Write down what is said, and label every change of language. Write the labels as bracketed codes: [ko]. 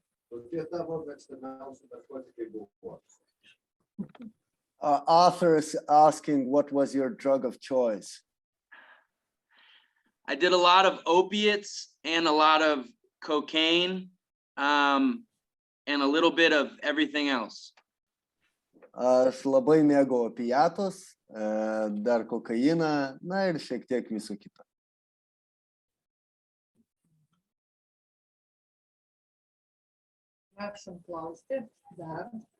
[lt] Kokie tavo mėgstamiausi narkotikai buvo? [en] Author is asking, what was your drug of choice? I did a lot of opiates and a lot of cocaine, and a little bit of everything else. [lt] Aš labai mėgau opiatus, dar kokainą, ir šiek tiek viso kito. Prašom klausti dar.